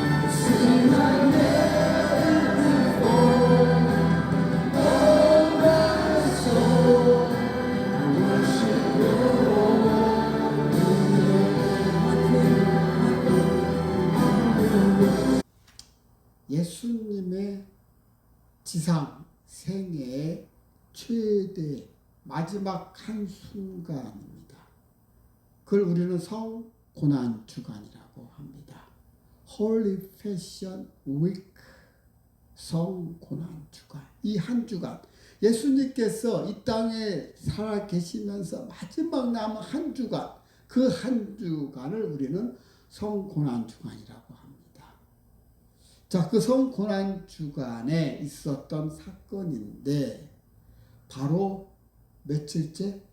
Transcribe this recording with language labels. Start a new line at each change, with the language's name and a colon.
English: Sing like never before. Oh, my soul, I worship Your holy name.
Korean: 예수님의 지상 생애의 최대 마지막 한순간입니다. 그걸 우리는 성고난 주간이라고 합니다.
English: Holy Passion Week,
Korean: 성고난 주간. 이 한 주간, 예수님께서 이 땅에 살아 계시면서 마지막 남은 한 주간, 그 한 주간을 우리는 성고난 주간이라고 합니다. 자, 그 성고난 주간에 있었던 사건인데 바로 며칠째?